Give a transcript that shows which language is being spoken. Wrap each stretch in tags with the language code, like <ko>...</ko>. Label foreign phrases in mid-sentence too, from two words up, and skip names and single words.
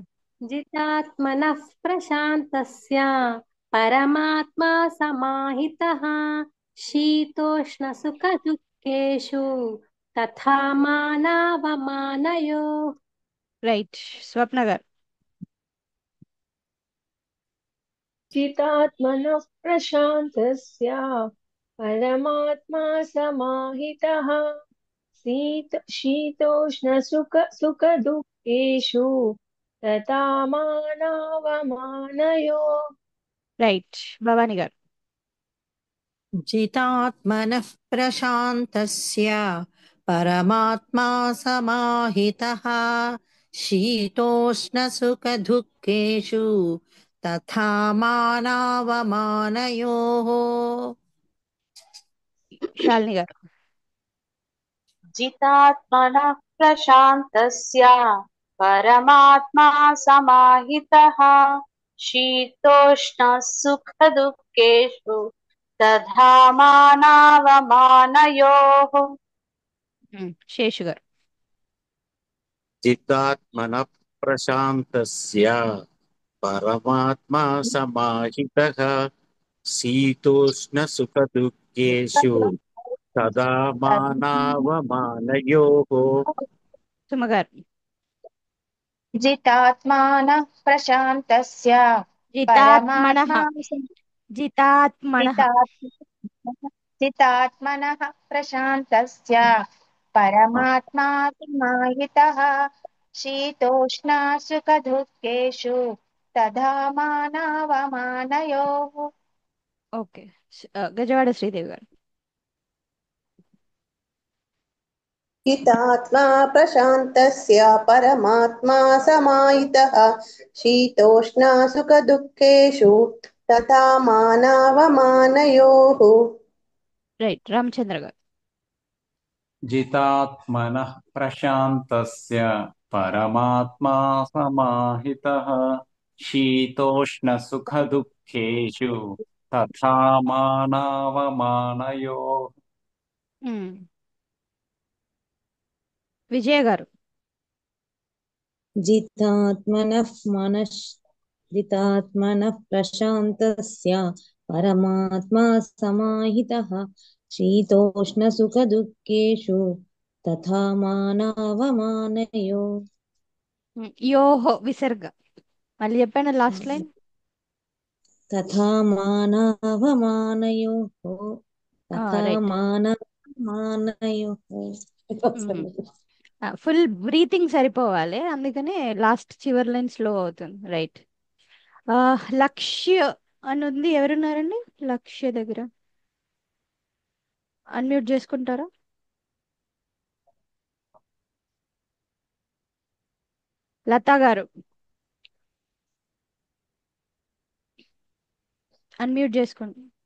<sa>జితాత్మనః ప్రశాంతస్య పరమాత్మా సమాహితః శీతోష్ణ సుఖ దుఃఖేషు తథా మానవమానయోః.</sa> <te>రైట్. స్వప్న గారు.</te> <sa>చితాత్మనః ప్రశాంతస్య परमात्मा समाहितः शीतोष्णसुखदुःखेषु तथा मानावमानयो।</sa> <te>రైట్ భవాని గారు.</te> <sa>जितात्मनः प्रशान्तस्य परमात्मा समाहितः शीतोष्णसुखदुःखेषु तथा मानावमानयोः।</sa> <te>శాలిని గారు.</te> <sa>जितात्मनः प्रशान्तस्य परमात्मा समाहितः शीतोष्णः सुखदुःखेषु तथा मानावमानयोः।</sa> <te>శేషు గారు.</te> <sa>चित्तात्मनः प्रशान्तस्य परमात्मा समाहितः शीतोष्णसुखदुःखेषु तदा मानावमानयोः।</sa> <te>సుమ గారు.</te> <sa>जितात्मानः प्रशान्तस्य జితాత్మనః परमात्मा జితాత్మనః चितात्मनः प्रशान्तस्य परमात्मा समाहितः शीतोष्णसुखदुःखेषु तथा मानावमानयोः।</sa> <te>ఓకే. గజవాడ శ్రీదేవి గారు.</te> <sa>हितात्मा प्रशान्तस्य परमात्मा समाहितः शीतोष्णा सुखदुःखेषु तथा मानावमानयोः।</sa> <te>రైట్ రామచంద్ర గారు.</te> <sa>जितात्मनः प्रशान्तस्य परमात्मा समाहितः शीतोष्णसुखदुःखेषु तथा मानावमानयोः।</sa> <te>విజయ గారు.</te> <sa>जितात्मनः प्रशान्तस्य परमात्मा समाहितः शीतोष्णसुखदुःखेषु तथा मानावमानयो।</sa> <te>యోహో విసర్గ. మళ్ళీ చెప్పండి</te> <en>last line.</en> <sa>तथा मानावमानयोः तथा मानवमानयोः।</sa> <en>full breathing</en> <te>సరిపోవాలి, అందుకనే లాస్ట్ చివరి</te> <en>line slow</en> <te>అవుతుంది. రైట్. లక్ష్య అని ఉంది, ఎవరున్నారండి లక్ష్య దగ్గర? అన్మ్యూట్ చేసుకుంటారా? లతా గారు అన్మ్యూట్ చేసుకోండి.</te>